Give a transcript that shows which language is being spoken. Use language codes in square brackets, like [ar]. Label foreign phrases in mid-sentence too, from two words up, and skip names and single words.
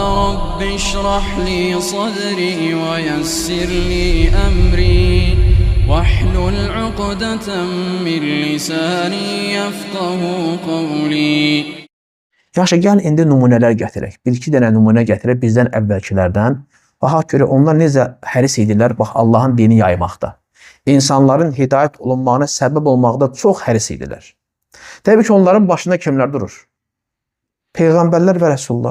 [ar] رب اشرح لي صدري ويسر لي أمري واحلل عقدة من لساني يفقه قولي. [az] Yaxşı, gəl indi nümunələr gətirək. Bir-iki dənə nümunə gətirək bizdən əvvəlkilərdən. Baxaq görə onlar necə həris idilər, bax Allahın dini yaymaqda. İnsanların hidayət olunmağına səbəb olmaqda çox həris idilər. Təbii ki, onların başında kimlər durur? Peyğəmbərlər və rəsullar.